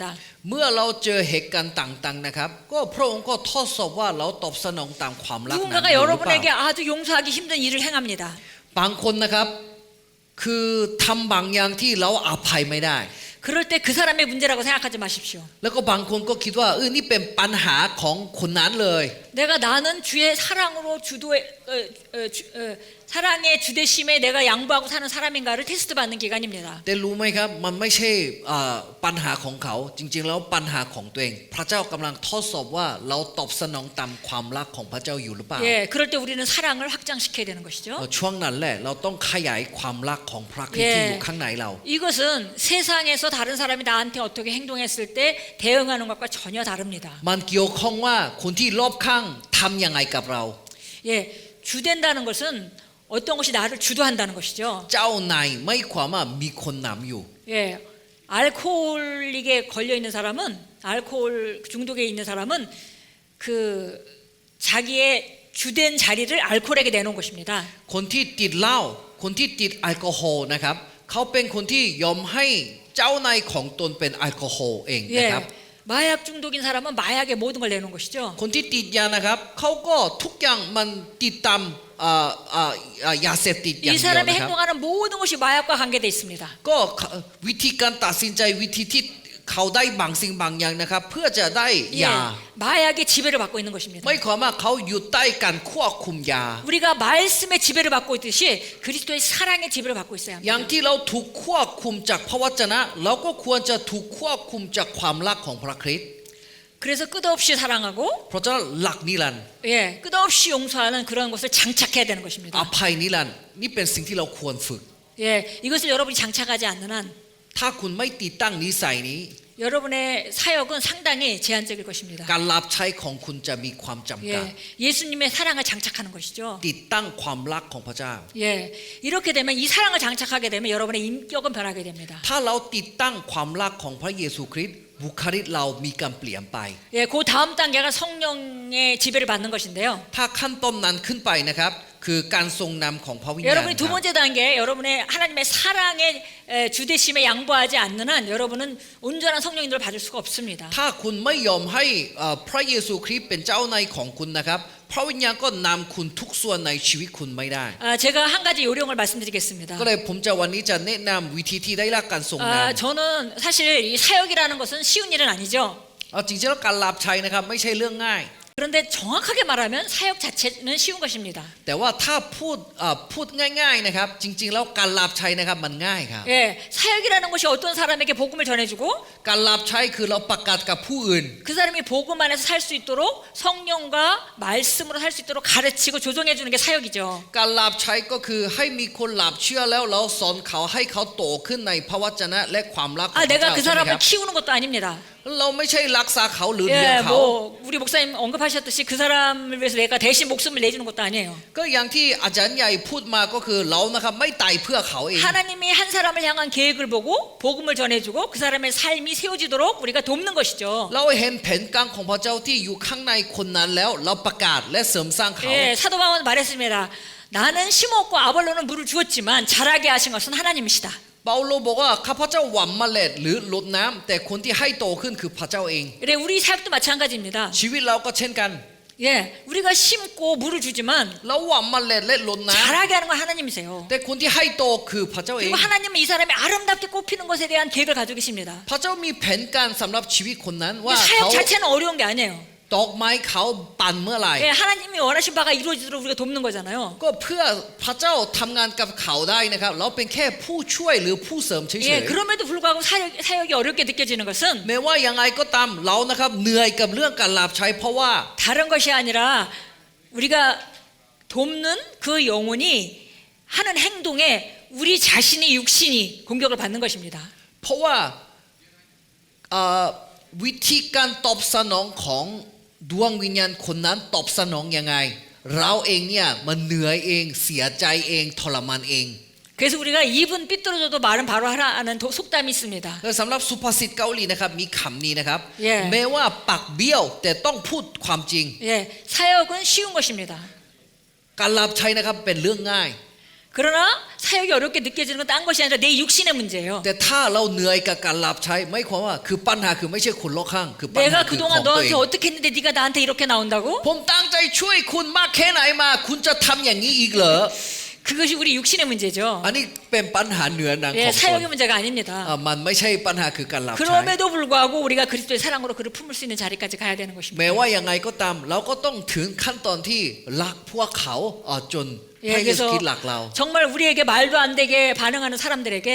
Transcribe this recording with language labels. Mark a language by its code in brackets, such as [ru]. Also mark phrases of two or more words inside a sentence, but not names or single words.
[th] เมื่อเราเจอเหตุการณ์ต่างๆนะครับก็พระองค์ก็ทดสอบว่าเราตอบสนองตามความรักนั้นหรือเป [ko] 누군가가 [th] ล่า [ko] 여러분에게 아주 용서하기 힘든 일을 행합니다. [th] บางคนนะครับคือทำบางอย่างที่เราอภัยไม่ได้ [ko] 그럴 때 그 사람의 문제라고 생각하지 마십시오. [th] แล้วก็บางคนก็คิดว่านี่เป็นปัญหาของคนนั้นเลย [ko] 나는 주의 사랑으로 사랑의 주대심에 내가 양보하고 사는 사람인가를 테스트 받는 기간입니다. [th] แต่รู้ไหมครับมันไม่ใช่ปัญหาของเขาจริงๆแล้วปัญหาของตัวเองพระเจ้ากำลังทดสอบว่าเราตอบสนองตามความรักของพระเจ้าอยู่หรือเปล่า [ko] 예, 그럴 때 우리는 사랑을 확장시켜야 되는 것이죠. [th] ช่วงนั้นแหละเราต้องขยายความรักของพระคริสต์ที่อยู่ข้างในเรา [ko] 이것은 세상에서 다른 사람이 나한테 어떻게 행동했을 때 대응하는 것과 전혀 다릅니다. [th] มันเกี่ยวข้องว่าคนที่รอบข้างทำยังไงกับเรา [ko] 예, 주된다는 것은 어떤 것이 나를 주도한다는 것이죠. [th] เจ้านายไม่ความว่ามีคนนำอยู่ [ko] 예, 알코올릭에 걸려 있는 사람은 알코올 중독에 있는 사람은 그 자기의 주된 자리를 알코올에게 내놓은 것입니다. [th] คนที่ติดเหล้าคนที่ติดแอลกอฮอล์นะครับเขาเป็นคนที่ยอมให้เจ้านายของตนเป็นแอลกอฮอล์เองนะ [ko] 예, [th] ครับ [ko] 마약 중독인 사람은 마약에 모든 걸 내놓은 것이죠. [th] คนที่ติดยานะครับเขาก็ทุกอย่างมันติดตามยาเสพติดอย่าง [ko] 이 [th] เดียว [ko] 사람이 [th] นะครับ [ko] 행동하는 모든 것이 마약과 관계되어 있습니다. [th] ก็วิธีการตัดสินใจวิธีที่เขาได้บางสิ่งบางอย่างนะครับเพื่อจะได้ยา [ko] 예, 마약의 지배를 받고 있는 것입니다. [th] ไม่ความว่าเขาอยู่ใต้การควบคุมยา [ko] 우리가 말씀의 지배를 받고 있듯이 그리스도의 사랑의 지배를 받고 있어야 [th] อย่า [ko] 합니다. [th] งที่เราถูกควบคุมจากพระวจนะเราก็ควรจะถูกควบคุมจากความรักของพระคริสต์ [ko] 그래서 끝없이 사랑하고 [th] เพราะฉะนั้นหลักนิรันดร์ [ko] 예, 끝없이 용서하는 그런 것을 장착해야 되는 [th] อ [ko] 것입니다. [th] ภัยนิรันดร์นี่เป็นสิ่งที่เราควรฝึก [ko] 예, 이것을 여러분이 장착하지 않는 한 [th] ถ้าคุณไม่ติดตั้งนิสัยนี้ [ko] 여러분의 사역은 상당히 제한적일 것입니다. [th] การรับใช้ของคุณจะมีความจำกัด [ko] 예, 예수님의 사랑을 장착하는 것이죠. [th] ติดตั้งความรักของพระเจ้า [ko] 예, 이렇게 되면 이 사랑을 장착하게 되면 여러분의 인격은 변하게 됩니다. [th] ถ้าเราติดตั้งความรักของพระเยซูคริสต์บุคลิกเรามีการเปลี่ยนไป [ko] 예, 그 다음 단계가 성령의 지배를 받는 것인데요. [th] ถ้าขั้นต้นนั้นขึ้นไปนะครับคือการทรงนำของพระวิญญาณ [ko] 여러분이 [th] ค [ko] 두 [th] รับ [ko] 번째 단계, 여러분의 하나님의 사랑의 주대심에 양보하지 않는 한 여러분은 온전한 성령님을 받을 수가 없습니다. [th] ถ้าคุณไม่ยอมให้พระเยซูคริสต์เป็นเจ้านายของคุณนะครับพระวิญญาณก็นำคุณทุกส่วนในชีวิตคุณไม่ได้ [ko] 제가 한 가지 요령을 말씀드리겠습니다. [th] ก็เลยผมจะวันนี้จะแนะนำวิธีที่ได้รับการทรงนำ [ko] 저는 사실 이 사역이라는 것은 쉬운 일은 아니죠. [th] เอาจริงๆแล้วการรับใช้นะครับไม่ใช่เรื่องง่าย [ko] 그런데 정확하게 말하면 사역 자체는 쉬운 것입니다. [th] แต่ว่าถ้าพูดง่ายๆนะครับจริงๆแล้วการรับใช้นะครับมันง่ายครับ [ko] 예, 사역이라는 것이 어떤 사람에게 복음을 전해주고 [th] การรับใช้คือเราประกาศกับผู้อื่น [ko] 그 사람이 복음 안에서 살 수 있도록 성령과 말씀으로 살 수 있도록 가르치고 조정해 주는 게 사역이죠. [th] การรับใช้ก็คือให้มีคนรับเชื่อแล้วเราสอนเขาให้เขาโตขึ้นในพระวจนะและความรักของพระ [ko] 내가 [th] เจ้า [ko] 그 [th] ใช่ไหมค [ko] 사람을 [th] รับ [ko] 키우는 것도 아닙니다. [th] เราไม่ใช่รักษาเขาหรือเลี้ยง [ko] 예, [th] เขา [ko] 뭐 우리 목사님 언급하셨듯이 그 사람을 위해서 내가 대신 목숨을 내주는 것도 아니에요. [th] ก็อย่างที่อาจารย์ใหญ่พูดมาก็คือเรานะครับไม่ตายเพื่อเขาเอง [ko] 하나님이 한 사람을 향한 계획을 보고 복음을 전해주고 그 사람의 삶이 세워지도록 우리가 돕는 것이죠. [th] เราเห็นแผนการของพระเจ้าที่อยู่ข้างในคนนั้นแล้วเราประกาศและเสริมสร้างเขา [ko] 예, 사도 바울은 말했습니다. 나는 심었고 아볼로는 물을 주었지만 자라게 하신 것은 하나님이시다. [th] เปาโลบอกว่าข้าพเจ้าหว่ำเมล็ดหรือรดน้ำแต่คนที่ให้โตขึ้นคือพระเจ้าเอง [ko] 그래 우리 사역도 마찬가지입니다. [th] ชีวิตเราก็เช่นกัน [ko] 예, 우리가 심고 물을 주지만 [th] เราหว่ำเมล็ดและรดน้ [ko] 자라게 하는 건 하나님이세요. [th] ำแต่คนที่ให้โตคือพระเจ้าเอง [ko] 그리고 하나님은 이 사람이 아름답게 꽃피는 것에 대한 계획을 가지고 계십니다. [th] พระเจ้ามีแผนการสำหรับชีวิตคนนั้นว่า [ko] 사역 [th] เขา [ko] 자체는 어려운 게 아니에요. [th] ดอกไม้เขาปั่นเมื่อไหร่ [ko] 예, 하나님이 원하신 바가 이루어지도록 우리가 돕는 거잖아요. [th] ก็เพื่อพระเจ้าทำงานกับเขาได้นะครับเราเป็นแค่ผู้ช่วยหรือผู้เสริมเฉ [ko] 예, [th] ย [ko] 그럼에도 불구하고 사역이 어렵게 느껴지는 것은 [th] ๆแม้ว่ายังไงก็ตามเรานะครับเหนื่อยกับเรื่องการรับใช้เพราะว่า [ko] 다른 것이 아니라 우리가 돕는 그 영혼이 하는 행동에 우리 자신의 육신이 공격을 받는 것입니다. [th] เพราะว่าวิธีการตอบสนองของดวงวิญญาณคนนั้นตอบสนองยังไงเราเองเนี่ยมันเหนื่อยเองเสียใจเองทรมานเอง [ko] 그래서 우리가 입은 삐뚤어져도 말은 바로 하라는 속담이 있습니다. [th] แล้วสำหรับสุภาษิตเกาหลีนะครับมีคำนี้นะครับ เย่ แม้ว่าปากเบี้ยวแต่ต้องพูดความจริง [ko] 예, 사역은 쉬운 것입니다. [th] การรับใช้นะครับเป็นเรื่องง่าย [ko] 그러나 사역이 어렵게 느껴지는 건 딴 것이 아니라 내 육신의 문제예요. [th] แต่ถ้าเราเหนื่อยกับการรับใช้ไม่ความว่าคือปัญหาคือไม่ใช่คนรอบข้างคือปัญหา [ko] 내가 [th] คือขอ [ko] 그동안 [th] งตัวเอง [ko] 너한테 어떻게 했는데 네가 나한테 이렇게 나온다고? [th] ผมตั้งใจช่วยคุณมากแค่ไหนมาคุณจะทำอย่างนี้อีกเหรอ [ko] 그 그것이 우리 육신의 문제죠. [th] อันนี้เป็นปัญหาเหนือหนังข [ko] 예, [th] องตน [ko] 사역의 문제가 아닙니다. [th] มันไม่ใช่ปัญหาคือการรับใช้ [ko] 그럼에도 불구하고 우리가 그리스도의 사랑으로 그를 품을 수 있는 자리까지 가야 되는 [th] แม้ [ko] 것입니다. [th] ว่ายังไงก็ตามเราก็ต้องถึงขั้นตอนที่รักพวกเขาจนพ [ko] 예, [th] ระเยซู [ko] 그래서 [th] คริสต์รักเรา [ko] 정말 우리에게 말도 안 되게 반응하는 사람들에게